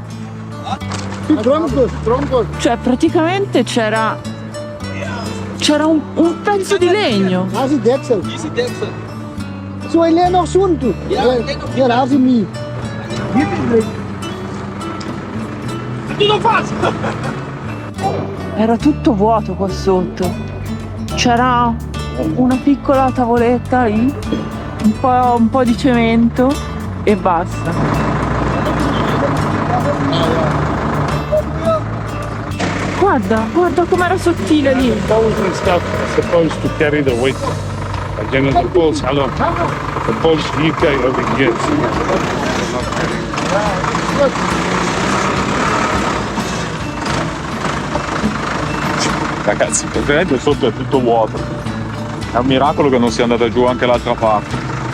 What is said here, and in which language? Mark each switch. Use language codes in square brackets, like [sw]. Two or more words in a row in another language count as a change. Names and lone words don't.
[it] Cioè praticamente c'era un pezzo di legno. [nl] Daar is die deksel. Zo, hij ligt nog zo'n toe. Ja, daar is hij niet. [it] Era tutto vuoto qua sotto. C'era una piccola tavoletta lì, un po' di cemento e basta. Guarda com'era sottile lì. [en] Poles and stuff are supposed to carry the weight. Again, the poles, hello. The poles UK over here. [it] Ragazzi, praticamente sotto è tutto vuoto. È un miracolo che non sia andata giù anche l'altra parte.